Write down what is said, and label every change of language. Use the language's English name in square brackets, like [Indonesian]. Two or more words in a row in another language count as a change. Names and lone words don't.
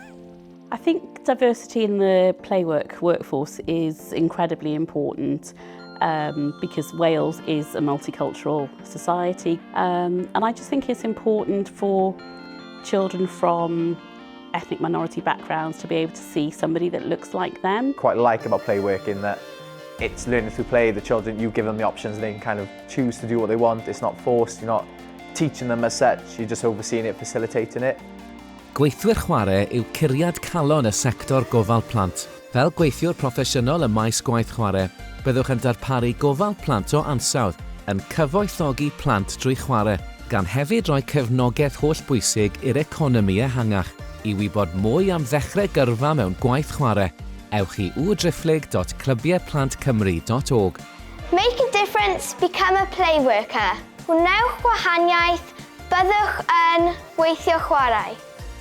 [English] I think diversity in the playwork workforce is incredibly important because Wales is a multicultural society, and I just think it's important for children from ethnic minority backgrounds to be able to see somebody that looks like them. Quite like about playwork in that it's learning through play. The children, you give them the options, they can kind of choose to do what they want. It's not forced, you're not teaching them as such, you're just overseeing it, facilitating it. [Welsh] Gweithwyr Chwarae yw curiad calon y sector Gofal Plant. Fel gweithiwr proffesiynol y maes gwaith chwarae, byddwch yn darparu Gofal Plant o ansawdd yn cyfoethogi plant drwy chwarae, gan hefyd rhoi cefnogaeth hollbwysig i'r economi ehangach. I wybod mwy am ddechrau gyrfa mewn gwaith chwarae, ewch i www.clybiauplantcymru.org. Make a difference, become a play worker. Wnewch gwahaniaeth, byddwch yn weithio chwarae.